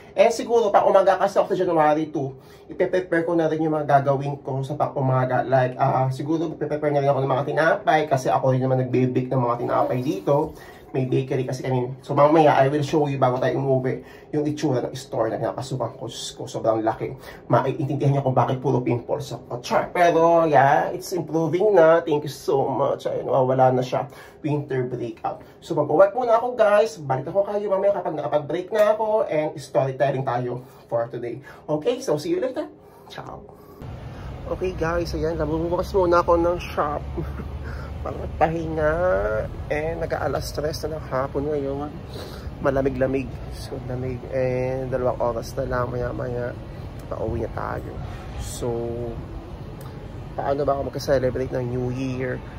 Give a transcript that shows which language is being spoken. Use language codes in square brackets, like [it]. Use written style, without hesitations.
[tl] And siguro, pang umaga kasi ako sa January 2, ipe-prepare ko na rin yung mga gagawin ko sa pang umaga. Like, siguro, ipe-prepare na rin ako ng mga tinapay kasi ako rin naman nagbe-bake ng mga tinapay dito. May bakery kasi kami. So, mamaya, [en] I will show you [tl] bago tayo umuwi yung itsura ng store na pinapasukan ko. Sobrang laki. Maiintindihan niyo kung bakit puro pimples ako. Char. [en] Pero, yeah, it's improving na. Thank you so much. [tl] Ayun, wala na siya. [en] Winter breakout. [tl] So, mag-work muna ako, guys. Balik ako kayo mamaya kapag nakapag-break na ako. And storytelling tayo for today. [en] Okay, so see you later. Ciao. Okay, guys. [tl] Ayan, nabubukas muna ako ng shop. Para magpahinga, and nag-aalas 3 na ng hapon ngayon. Malamig-lamig. So, lamig. And 2 oras na lang, maya-maya pauwi na tayo. So, paano ba ako magka-celebrate ng New Year?